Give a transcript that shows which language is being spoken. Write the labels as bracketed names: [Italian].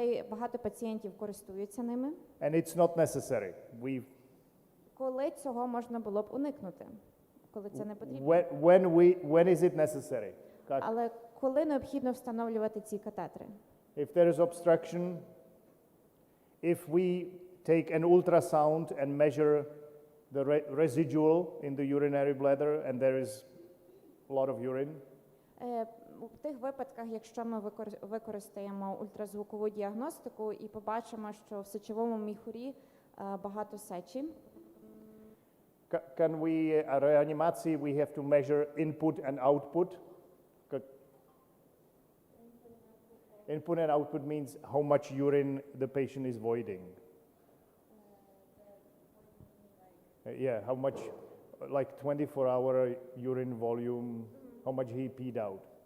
[Ukrainian] Багато пацієнтів користуються ними. [English] And it's not necessary. [Ukrainian] Коли цього можна було б уникнути? Коли це не потрібно? [English] When is it necessary? [Ukrainian] Але коли необхідно встановлювати ці катетри? [English] If there is obstruction, if we take an ultrasound and measure the residual in the urinary bladder and there is a lot of urine. [Ukrainian] У тих випадках, якщо ми використаємо ультразвукову діагностику і побачимо, що в сечовому міхурі багато сечі. [English] Can we, реанімації, we have to measure input and output. Input and output means how much urine the patient is voiding. Yeah, how much, like 24-hour urine volume, how much he peed out.